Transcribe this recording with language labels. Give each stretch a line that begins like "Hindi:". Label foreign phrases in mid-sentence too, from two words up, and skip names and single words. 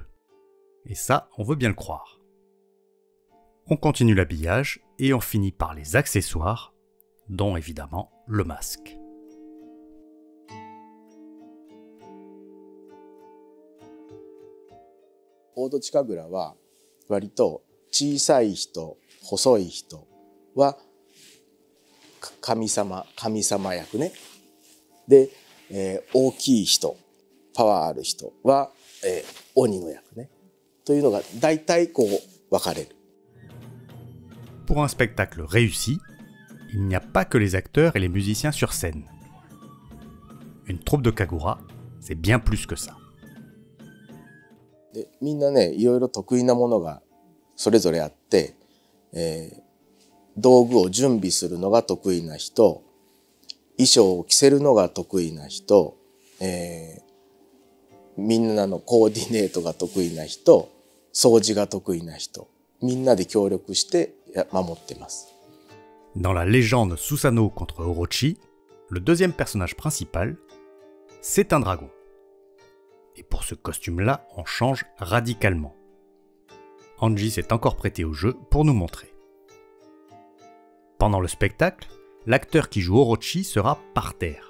French: Et ça, on veut bien le croire. On continue l'habillage et on finit par les accessoires, dont évidemment le masque.
Japanese: Odochi Kagura は割と小さい人、細い人は神様役ね。で、大きい人、パワーある人は、鬼の役ね。というのが大体こう分かれる。
French: Pour un spectacle réussi, il n'y a pas que les acteurs et les musiciens sur scène. Une troupe de kagura, c'est bien plus que ça.
Japanese: でみんなね、いろいろ得意なものがそれぞれあって、道具を準備するのが得意な人、 衣装を着せるのが得意な人、みんなのコーディネートが得意な人、掃除が得意な人、みんなで協力して守ってます。
French: Dans la légende Susanoo contre Orochi, le deuxième personnage principal, c'est un dragon. Et pour ce costume-là, on change radicalement. Anji s'est encore prêté au jeu pour nous montrer. Pendant le spectacle, l'acteur qui joue Orochi sera par terre.